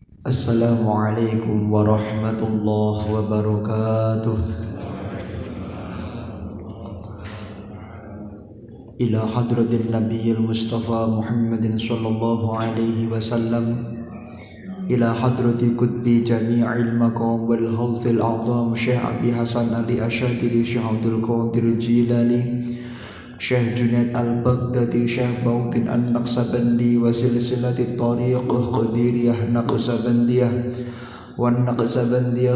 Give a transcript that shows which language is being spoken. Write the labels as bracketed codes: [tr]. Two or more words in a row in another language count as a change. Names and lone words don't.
[ar] السلام عليكم ورحمة الله وبركاته. إلى حضرة النبي المصطفى محمد صلى الله عليه وسلم، إلى حضرة قطب جميع المقام والغوث الأعظم شيخ أبي الحسن علي الشاذلي، شيخ عبد القادر الجيلاني، شيخ جنيد البغدادي، شيخ باوتين النقشبندي وسلسلة طريقة قادرية نقشبندية ونقشبندية